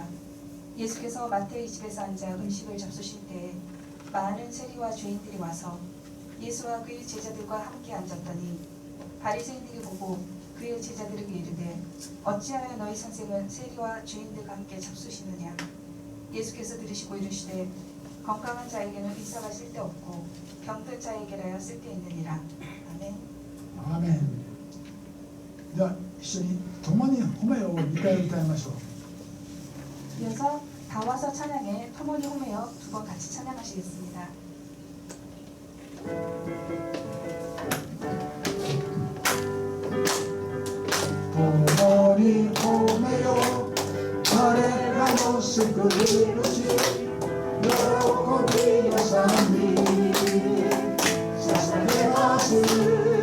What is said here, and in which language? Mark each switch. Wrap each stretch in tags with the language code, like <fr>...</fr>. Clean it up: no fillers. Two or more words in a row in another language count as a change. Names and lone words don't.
<ko>예수께서 마태의 집에서 앉아 음식을 잡수실 때에 많은 세리와 죄인들이 와서 예수와 그의 제자들과 함께 앉았더니 바리새인들이 보고 그의 제자들에게 이르되 어찌하여 너희 선생은 세리와 죄인들과 함께 잡수시느냐. 예수께서 들으시고 이르시되 건강한 자에게는 의사가 쓸데없고 병든 자에게라야 쓸데있느니라. 아멘. 아멘.</ko> <ja>では一緒に共に褒めを2回歌いましょう。</ja> <ko>이어서 다 와서 찬양에 토모니 호메어 두 번 같이 찬양하시겠습니다.</ko> <ja>토모니 호메어 彼らの救い主喜びの賛美捧げます。</ja>